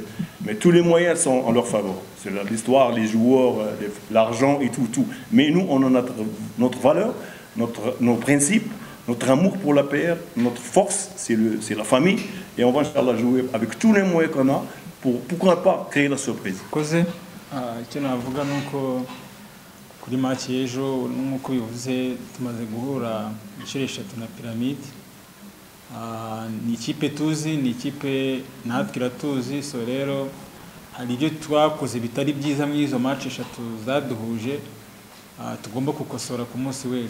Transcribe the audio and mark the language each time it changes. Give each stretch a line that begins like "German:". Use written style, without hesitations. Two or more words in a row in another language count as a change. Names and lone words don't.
French: Mais tous les moyens sont en leur faveur. C'est l'histoire, les joueurs, l'argent et tout. Mais nous, on a notre valeur, nos principes, notre amour pour la PR, notre force, c'est la famille. Et on va la jouer avec tous les moyens qu'on a pour, pourquoi pas, créer la surprise.
Kinyarwanda: kuri match y'ejo nk'uko bivuze tumaze guhura inshuro 3 na Pyramide. Ni ikipe tuzi, ni ikipe natwe iratuzi, so rero hari ibyo twakoze bitari byiza muri izo match 3 zaduhuje, tugomba kukosora ku munsi w'ejo.